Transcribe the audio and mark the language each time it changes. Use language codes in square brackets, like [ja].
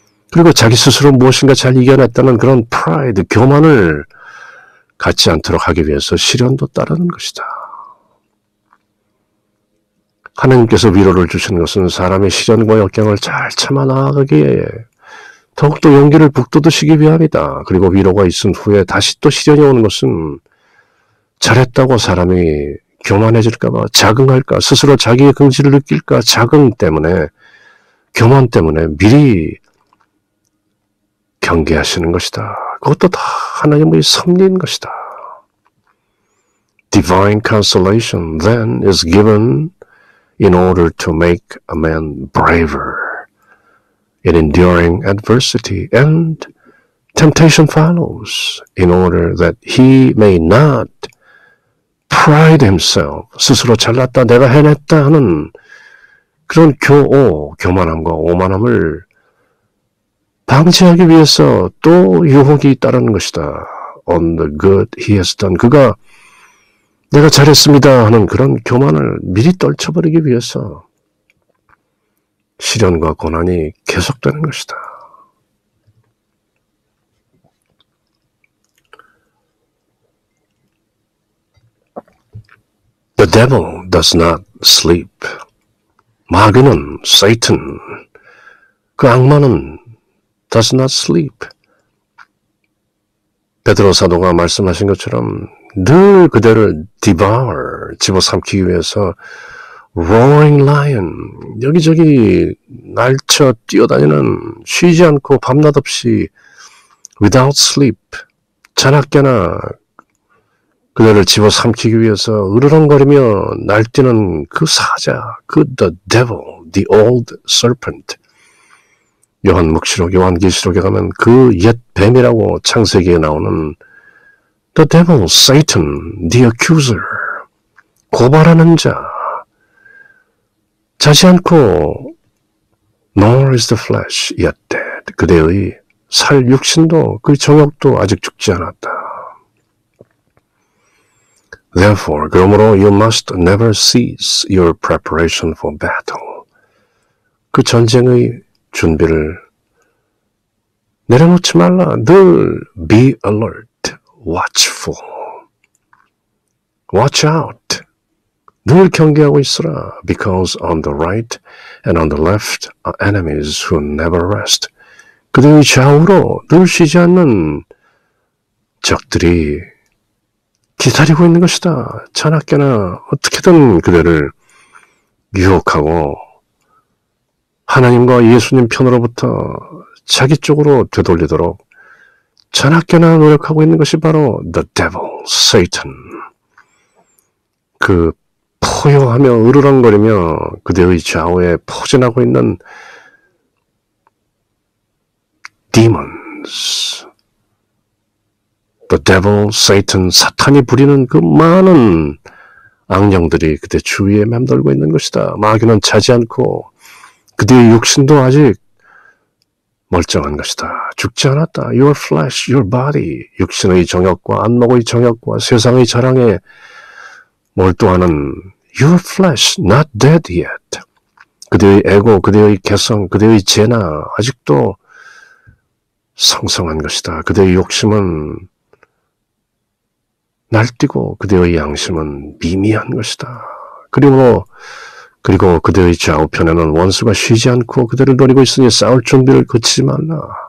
[ko] 그리고 자기 스스로 무엇인가 잘 이겨냈다는 그런 pride, 교만을 갖지 않도록 하기 위해서 시련도 따르는 것이다. 하나님께서 위로를 주시는 것은 사람의 시련과 역경을 잘 참아 나아가기에 더욱더 용기를 북돋으시기 위함이다. 그리고 위로가 있은 후에 다시 또 시련이 오는 것은 잘했다고 사람이 교만해질까봐, 자긍할까, 스스로 자기의 긍지를 느낄까, 자긍 때문에, 교만 때문에 미리 경계하시는 것이다. 그것도 다 하나님의 섭리인 것이다. [en] Divine consolation then is given in order to make a man braver in enduring adversity, and temptation follows in order that he may not pride himself, [ko] 스스로 잘났다, 내가 해냈다 하는 그런 교만함과 오만함을 방지하기 위해서 또 유혹이 따르는 것이다. [en] On the good he has done. [ko] 그가 내가 잘했습니다 하는 그런 교만을 미리 떨쳐버리기 위해서 시련과 고난이 계속되는 것이다. [en] The devil does not sleep. [ko] 마귀는, Satan, 그 악마는 [en] does not sleep. [ko] 베드로 사도가 말씀하신 것처럼 늘 그대를 devour, 집어삼키기 위해서 [en] roaring lion, [ko] 여기저기 날쳐 뛰어다니는, 쉬지 않고 밤낮 없이 [en] without sleep, [ko] 자나깨나 그대를 집어삼키기 위해서 으르렁거리며 날뛰는 그 사자, 그 [en] the devil, the old serpent. [ko] 요한묵시록, 요한계시록에 가면 그 옛 뱀이라고 창세기에 나오는 the devil, Satan, [en] the accuser, [ko] 고발하는 자. 자지 않고 [en] nor is the flesh yet dead. [ko] 그대의 살 육신도 그 정욕도 아직 죽지 않았다. [en] Therefore, 그러므로 you must never cease your preparation for battle. [ko] 그 전쟁의 준비를 내려놓지 말라. [en] 늘 be alert, watchful, watch out. [ko] 늘 경계하고 있으라. [en] Because on the right and on the left are enemies who never rest. [ko] 그들의 좌우로 늘 쉬지 않는 적들이 기다리고 있는 것이다. 자나깨나 어떻게든 그들을 유혹하고 하나님과 예수님 편으로부터 자기 쪽으로 되돌리도록 자나깨나 노력하고 있는 것이 바로 the devil, Satan. 그 포효하며 으르렁거리며 그들의 좌우에 포진하고 있는 demons. [en] The devil, Satan, [ko] 사탄이 부리는 그 많은 악령들이 그대 주위에 맴돌고 있는 것이다. 마귀는 자지 않고 그대의 육신도 아직 멀쩡한 것이다. 죽지 않았다. [en] Your flesh, your body, [ko] 육신의 정욕과 안목의 정욕과 세상의 자랑에 몰두하는 [en] your flesh, not dead yet. [ko] 그대의 에고, 그대의 개성, 그대의 재나 아직도 성성한 것이다. 그대의 욕심은 날뛰고 그대의 양심은 미미한 것이다. 그리고 그대의 좌우편에는 원수가 쉬지 않고 그대를 노리고 있으니 싸울 준비를 거치지 말라.